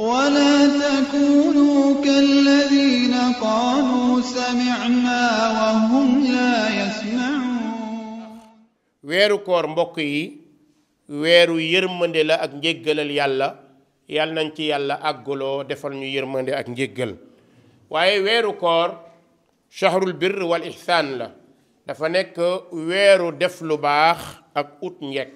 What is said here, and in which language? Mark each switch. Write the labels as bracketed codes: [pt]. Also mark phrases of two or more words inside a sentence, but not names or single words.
[ar] ولا تكونوا كالذين قالوا سمعنا وهم لا يسمعون. [wo] weeru koor mbokk yi weeru yërmande la ak njéggalal yàlla yàlla nañ ci yàlla àgguloo defal ñu yërmande ak njéggal. waaye weeru koor [ar] شهر البر والإحسان [wo] la, dafa nekk weeru def lu baax ak ut njekk.